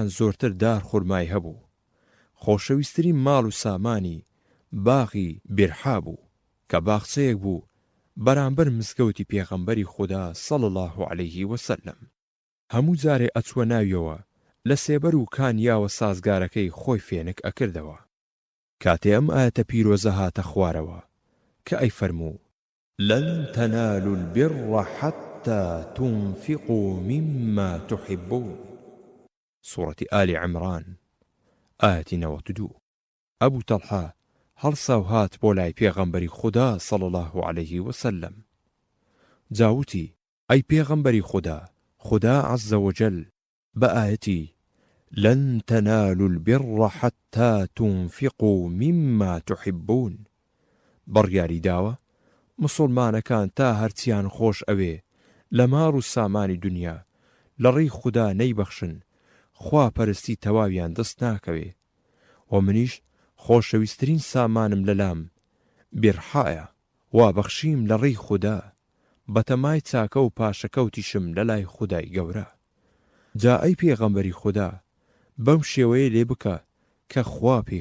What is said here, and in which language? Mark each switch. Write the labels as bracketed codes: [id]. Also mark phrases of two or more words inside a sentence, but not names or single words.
[ckb] زۆرتر دار خورمای هەبوو خۆشەویستترین ماڵ و سامانی باغی بێرحا بوو کە باخچەیەک بوو بەرامبەر مزگەوتی پێغەمبەری خوددا [ar] صلی الله عليه وسلم [ckb] هەموو جارێ ئەچووە ناویەوە لە سێبەر و کانیاوە سازگارەکەی خۆی فێنک ئەکردەوە کاتێ ئەم ئاەتە پیرۆزە هاتە خوارەوە کە ئەی فەرموو [ar] لن تنالوا البر حتى تنفقوا مما تحبون سورة آل عمران آية 92 [ckb] ئەبوو تەڵحە هەڵسا و هات بۆ لای پێغەمبەری خوددا [ar] صلی الله عليه وسلم [ckb] جاوتی ئەی پێغەمبەری خوددا [ar] عز وجل [ckb] بە ئاەتی [ar] لن تنالوا البر حتى تنفقوا مما تحبون [ckb] بڕیاری داوە مسلمانەکان تا هەرچیان خۆش ئەوێ لە ماڕ و سامانی دنیا لە ڕێی خوددا نەیبەخشن خوا پەرستی تەواویان دەست ناکەوێ و منیش خۆشەویستترین سامانم لەلام بێرحایە وا بەخشیم لە ڕێی خوددا بەتەمای چاکە و پاشەکەوتیشم لە لای خودای گەورە جا ئەی پێغەمبەری خوددا بەم شێوەیە لێ بکە کە خوا پێی